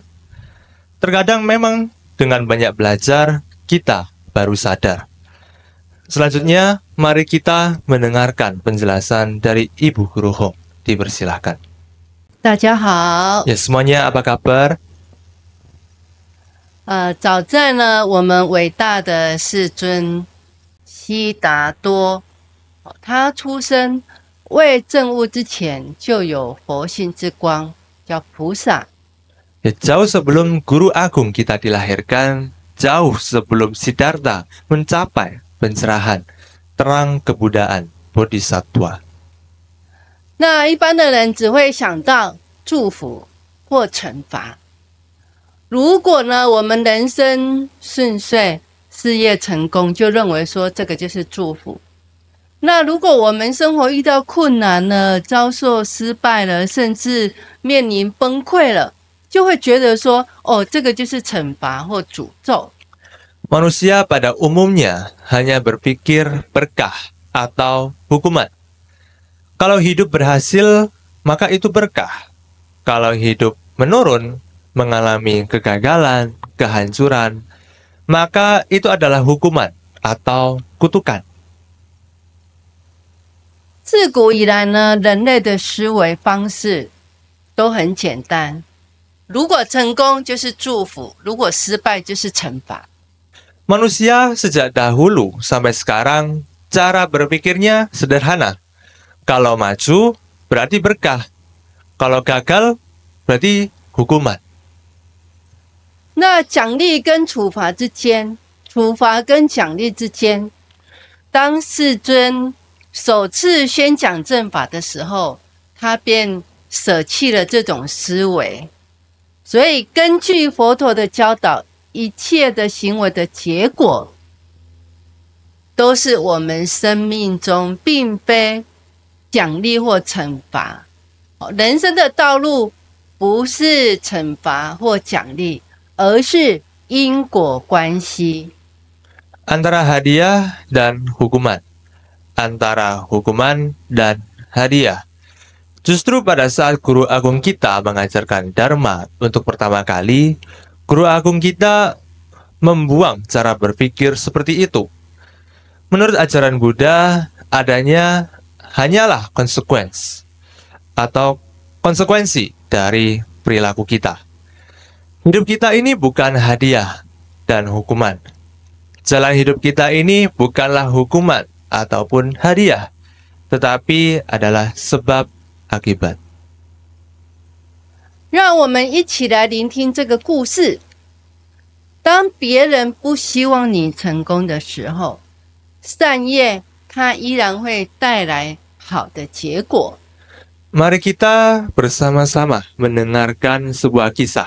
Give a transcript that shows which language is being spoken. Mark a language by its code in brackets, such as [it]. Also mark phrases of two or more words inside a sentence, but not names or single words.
[id] Terkadang memang dengan banyak belajar, kita baru sadar. Selanjutnya, mari kita mendengarkan penjelasan dari Ibu Guru Hong. Dipersilahkan. [zh] 大家好， [id] Ya, semuanya apa kabar? [zh] 早在呢，我们伟大的世尊悉达多，他出生未证悟之前，就有佛性之光，叫菩萨。 [id] Ya, jauh sebelum Guru Agung kita dilahirkan, jauh sebelum Siddhartha mencapai pencerahan, terang kebudaan, Bodhisattva. [zh] 那一般的人只会想到祝福或惩罚。如果呢，我们人生顺遂、事业成功，就认为说这个就是祝福。那如果我们生活遇到困难了，遭受失败了，甚至面临崩溃了，就会觉得说，哦，这个就是惩罚或诅咒。 [id] Manusia pada umumnya hanya berpikir berkah atau hukuman. Kalau hidup berhasil, maka itu berkah. Kalau hidup menurun, mengalami kegagalan, kehancuran, maka itu adalah hukuman atau kutukan. [zh] 自古以来呢，人类的思维方式都很简单，如果成功就是祝福，如果失败就是惩罚。 [id] Manusia sejak dahulu sampai sekarang, cara berpikirnya sederhana. Kalau maju, berarti berkah. Kalau gagal, berarti hukuman. [zh] 那奖励跟处罚之间，处罚跟奖励之间，当世尊首次宣讲正法的时候，他便舍弃了这种思维。所以，根据佛陀的教导，一切的行为的结果，都是我们生命中并非奖励或惩罚。人生的道路不是惩罚或奖励，而是因果关系。 [id] Antara hadiah dan hukuman. Antara hukuman dan hadiah. Justru pada saat Guru Agung kita mengajarkan Dharma untuk pertama kali, Guru Agung kita membuang cara berpikir seperti itu. Menurut ajaran Buddha, adanya hanyalah konsekuensi dari perilaku kita. Hidup kita ini bukan hadiah dan hukuman. Jalan hidup kita ini bukanlah hukuman ataupun hadiah, tetapi adalah sebab akibat. [zh] 让我们一起来聆听这个故事。当别人不希望你成功的时候，善业它依然会带来好的结果。 [id] Mari kita bersama-sama mendengarkan sebuah kisah.